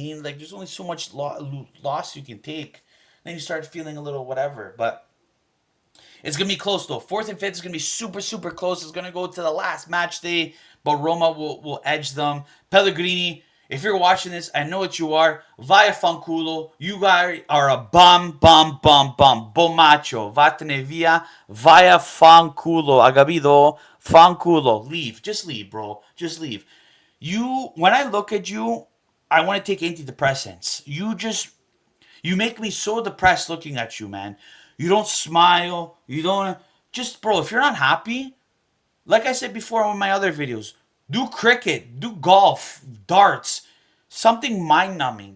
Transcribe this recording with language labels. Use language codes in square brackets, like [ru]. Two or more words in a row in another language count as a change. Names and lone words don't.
[en] Like, there's only so much loss you can take. then you start feeling a little whatever. But it's gonna be close though. Fourth and fifth is gonna be super, super close. It's gonna go to the last match day, but Roma will edge them. Pellegrini, if you're watching this, I know what you are. [it] Vaya fanculo. [en] You guys are a bum, bum, bum, bum. Bomacho. [it] Vatene via. Vaya fanculo. Agabido. Fanculo. [en] Leave. Just leave, bro. Just leave. When I look at you, I want to take antidepressants. You make me so depressed looking at you, man. You don't smile. You don't. Just, bro, if you're not happy, like I said before in one of my other videos, do cricket, do golf, darts, something mind numbing.